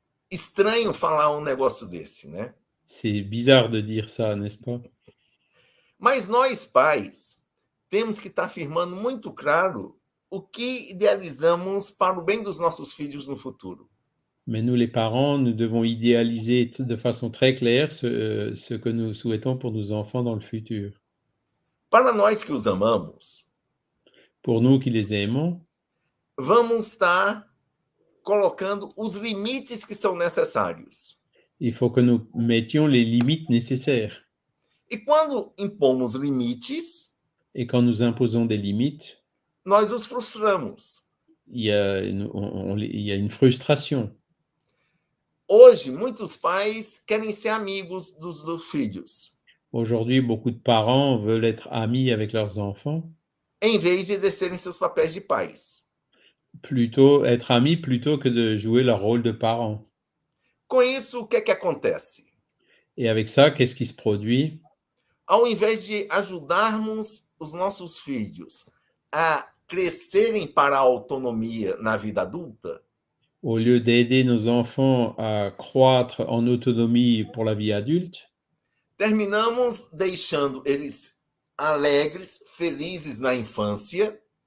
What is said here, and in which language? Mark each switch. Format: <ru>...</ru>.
<pt>Estranho falar negócio desse, né?</pt> <fr>C'est bizarre de dire ça, n'est-ce pas?</fr> <pt>Mas nós, pais, temos que estar afirmando muito claro o que idealizamos para o bem dos nossos filhos no futuro.</pt> <fr>Mais nous, les parents, nous devons idéaliser de façon très claire ce que nous souhaitons pour nos enfants dans le futur.</fr> <pt>Para nós que os amamos,</pt> <fr>pour nous qui les aimons,</fr> <pt>vamos estar colocando os limites que são necessários.</pt> <fr>Il faut que nous mettions les limites nécessaires.</fr> <pt>E quando impomos limites,</pt> <fr>et quand nous imposons des limites,</fr> <pt>nós os frustramos.</pt> <fr>Il y a une frustration.</fr> <pt>Hoje, muitos pais querem ser amigos dos filhos.</pt> <fr>Aujourd'hui, beaucoup de parents veulent être amis avec leurs enfants.</fr> <pt>Em vez de exercerem seus papéis de pais.</pt> <fr>Plutôt être amis plutôt que de jouer leur rôle de parents.</fr> <pt>Com isso, o que é que acontece?</pt> <fr>Et avec ça, qu'est-ce qui se produit?</fr> <pt>Ao invés de ajudarmos os nossos filhos a crescerem para a autonomia na vida adulta,</pt> <fr>au lieu d'aider nos enfants à croître en autonomie pour la vie adulte,</fr> <pt>terminamos deixando eles alegres, felizes na infância.</pt>